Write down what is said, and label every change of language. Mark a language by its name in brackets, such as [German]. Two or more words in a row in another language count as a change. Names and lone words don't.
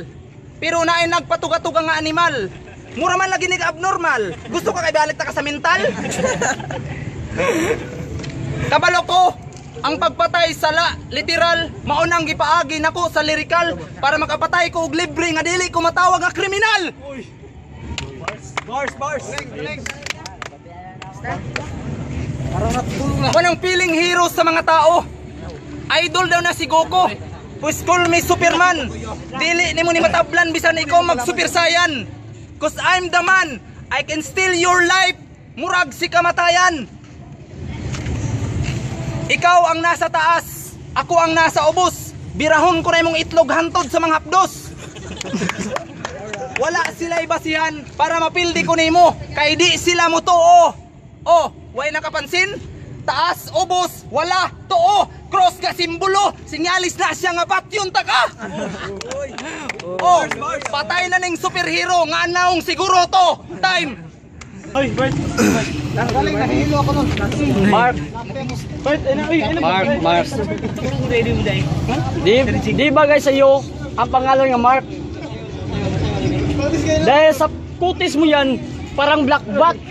[Cebuano] Pero naay nagpatuga-tuga nga animal. Mura man lagi nig abnormal. Gusto ka kay balik ta ka sa mental? Kabalo ko, ang pagpatay sa literal maunang gipaagi nako sa lyrical para makapatay ko og libre nga dili ko matawag nga kriminal. Bars. [Filipino] Walang feeling hero sa mga tao. [Cebuano] Idol daw na si Goku. Pues [English] call me Superman. [Cebuano] Dili nimo ni matablan bisan ikaw mag Super Saiyan. [English] Cause I'm the man. I can steal your life. [Cebuano] Murag si kamatayan. [Filipino] Ikaw ang nasa taas, ako ang nasa ubos. [Cebuano] Birahon ko na imong itlog hantod sa mga hapdos. Wala sila'y basihan para mapildi ko nimo. Kay di sila mo tuo. Oh, way nakapansin? Taas, ubos, wala, tuo. Cross ka simbolo, sinyalis na siya nga patyon taka. Oh, patay na ning superhero nga anaong siguro to. Time. [Filipino] Ay, Bert. Galing nahihilo ako nun. Mark. Bert, Mark. Di bagay sa iyo ang pangalan nga Mark. Dahil sa kutis mo yan, parang black bat.